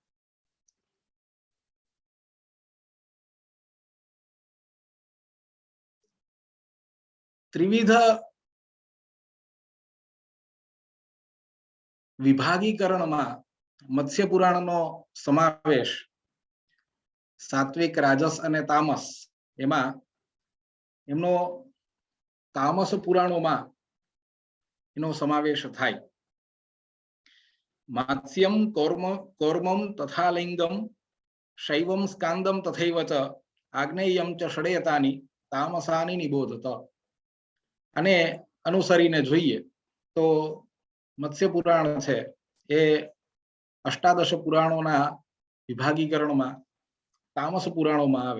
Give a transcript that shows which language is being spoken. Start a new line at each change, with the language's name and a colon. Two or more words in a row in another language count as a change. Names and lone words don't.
Gujarati: ત્રિવિધ વિભાગીકરણમાં મત્સ્ય પુરાણનો સમાવેશ સાત્વિક રાજસ અને તામસ એમાં એમનો તામસ પુરાણોમાં એનો સમાવેશ થાય।
Sanskrit: मात्स्यम कौर्मम तथा लिंगम शैवम स्कांदम तथैव च आग्नेयम च षडेयतानि तामसानि निबोधत।
Gujarati: અને અનુસરીને જોઈએ તો મત્સ્ય પુરાણ છે એ અષ્ટાદશ પુરાણોના વિભાગીકરણમાં તામસ પુરાણોમાં આવે।